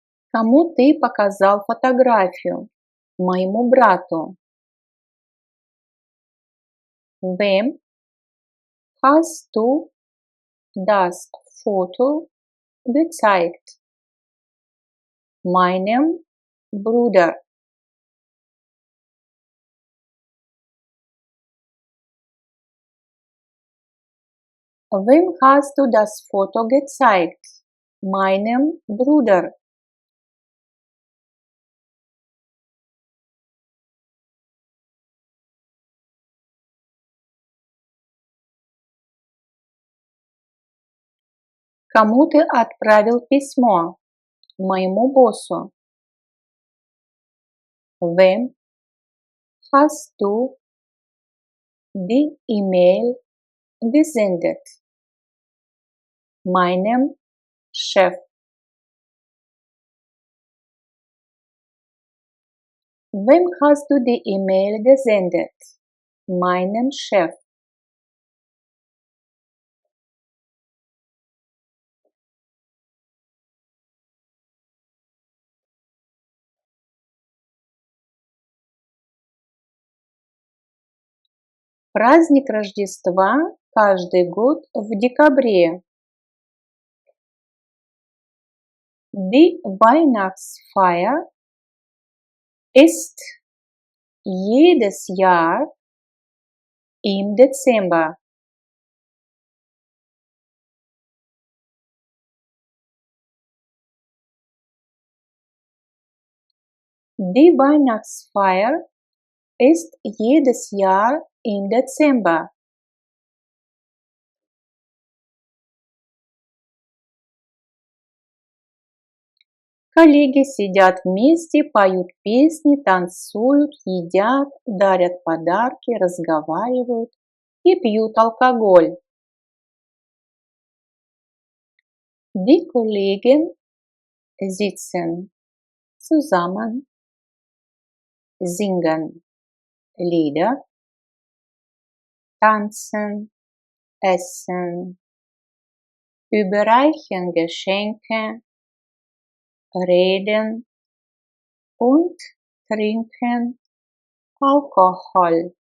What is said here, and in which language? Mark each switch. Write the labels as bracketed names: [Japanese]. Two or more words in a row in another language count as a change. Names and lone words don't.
[Russian] Кому ты показал фотографию? Моему брату. [German] Wem hast du das Foto gezeigt? Meinem Bruder. Wem hast du das Foto gezeigt? Meinem Bruder. [Russian] Кому ты отправил письмо? Моему боссу. [German] Wem hast du die E-Mail gesendet? Meinem Chef. Wem hast du die E-Mail gesendet? Meinem Chef. [Russian] Праздник Рождества каждый год в декабре. [German] Die Weihnachtsfeier ist jedes Jahr im Dezember. Die Weihnachtsfeier ist jedes Jahr im Dezember. [Russian] Коллеги сидят вместе, поют песни, танцуют, едят, дарят подарки, разговаривают и пьют алкоголь. [German] Die Kollegen sitzen zusammen, singen Lieder, tanzen, essen, überreichen Geschenke, reden und trinken Alkohol.